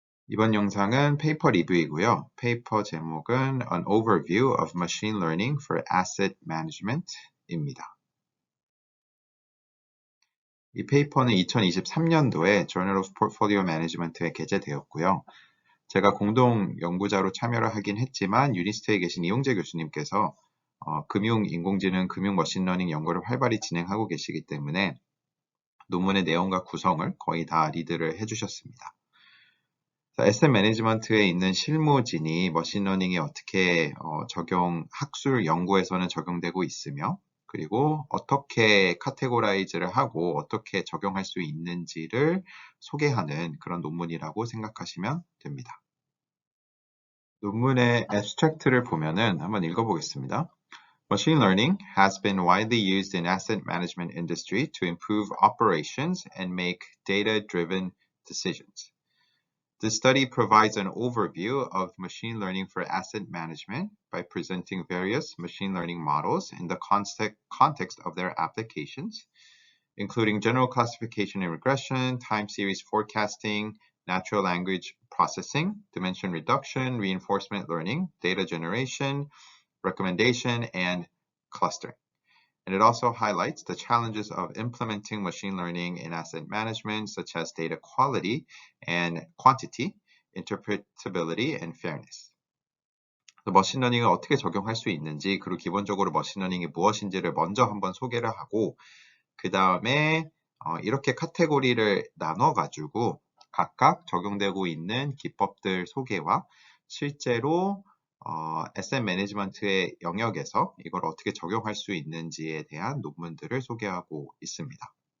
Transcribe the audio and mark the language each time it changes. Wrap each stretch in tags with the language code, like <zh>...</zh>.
<ko>이번 영상은 페이퍼 리뷰이고요. 페이퍼 제목은 An Overview of Machine Learning for Asset Management입니다. 이 페이퍼는 2023년도에 Journal of Portfolio Management에 게재되었고요. 제가 공동 연구자로 참여를 하긴 했지만 유니스트에 계신 이용재 교수님께서 금융 인공지능, 금융 머신러닝 연구를 활발히 진행하고 계시기 때문에 논문의 내용과 구성을 거의 다 리드를 해주셨습니다. 에셋 매니지먼트에 있는 실무진이 머신러닝에 어떻게 학술 연구에서는 적용되고 있으며 그리고 어떻게 카테고라이즈를 하고 어떻게 적용할 수 있는지를 소개하는 그런 논문이라고 생각하시면 됩니다. 논문의 abstract를 보면은 한번 읽어보겠습니다.</ko> <en>Machine learning has been widely used in asset management industry to improve operations and make data-driven decisions. The study provides an overview of machine learning for asset management by presenting various machine learning models in the context of their applications, including general classification and regression, time series forecasting, natural language processing, dimension reduction, reinforcement learning, data generation, recommendation, and clustering. And it also highlights the challenges of implementing machine learning in asset management, such as data quality and quantity, interpretability, and fairness.</en> <ko>머신러닝을 어떻게 적용할 수 있는지, 그리고 기본적으로 머신러닝이 무엇인지를 먼저 한번 소개를 하고, 그 다음에 이렇게 카테고리를 나눠가지고 각각 적용되고 있는 기법들 소개와 실제로 에셋 매니지먼트의 영역에서 이걸 어떻게 적용할 수 있는지에 대한 논문들을 소개하고 있습니다.</ko>